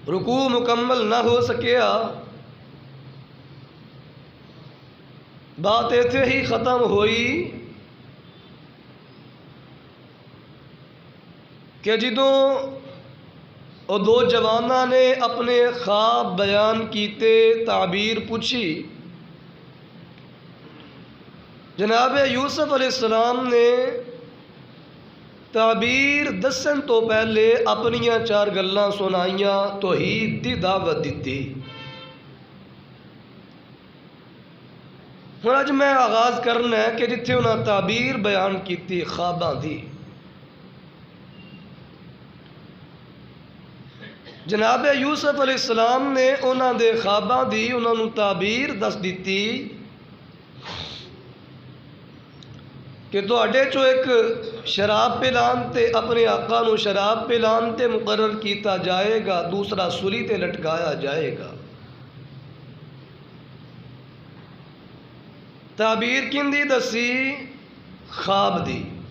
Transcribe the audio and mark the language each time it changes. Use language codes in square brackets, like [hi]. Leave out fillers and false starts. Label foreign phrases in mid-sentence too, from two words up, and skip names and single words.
[pa] رکوع مکمل نہ ہو سکیا، بات ایتھے ہی ختم ہوئی کہ جدوں وہ دو جواناں نے اپنے خواب بیان کیتے، تعبیر پوچھی، جناب یوسف علیہ السلام نے تعبیر دسن تو پہلے اپنیاں چار گلاں سنائیاں، توحید دی دعوت دیتی۔ ہن اج میں آغاز کرنا ہے کہ جتھے انہاں تعبیر بیان کیتی خواباں دی، جناب یوسف علیہ السلام نے انہاں دے خواباں دی انہاں نوں تعبیر دس دیتی کہ تواڈے چوں ایک شراب پلان تے اپنے آقا نوں شراب پلان تے مقرر کیتا جائے گا، دوسرا سولی تے لٹکایا جائے گا۔ تعبیر کندی دسی؟ خواب دی۔